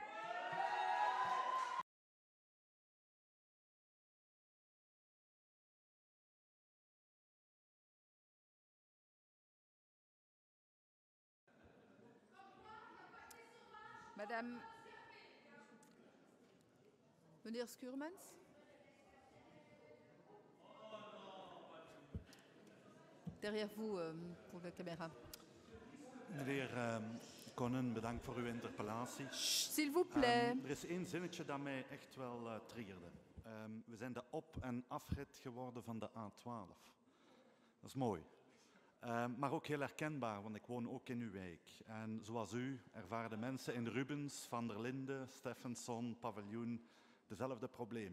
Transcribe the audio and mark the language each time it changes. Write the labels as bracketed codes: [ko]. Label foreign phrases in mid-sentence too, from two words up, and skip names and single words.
[fr] Madame, [nl] meneer Schuurmans. [fr] Derrière vous, pour la caméra. [nl] Meneer Conan, bedankt voor uw interpellatie. [fr] S'il vous plaît. [nl] Er is één zinnetje dat mij echt wel triggerde. We zijn de op- en afrit geworden van de A12. Dat is mooi. Maar ook heel herkenbaar, want ik woon ook in uw wijk. En zoals u ervaren mensen in Rubens, Van der Linden, Steffenson, Paviljoen dezelfde problemen.